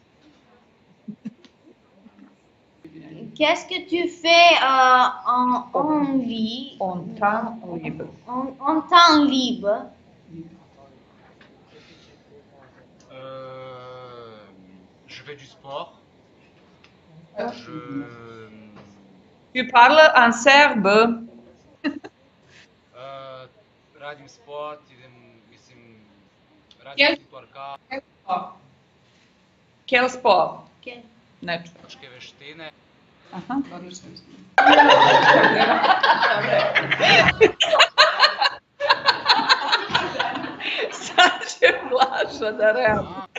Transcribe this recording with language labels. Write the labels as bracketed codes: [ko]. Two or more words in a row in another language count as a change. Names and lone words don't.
[fr] Qu'est-ce que tu fais en temps libre? Je fais du sport. Tu parles en serbe? [sr] Radim sport, radim situarka. [fr] Quel sport? [sr] Ne čujem. Muške veštine. Aha. Sad će Blaža da reaguje.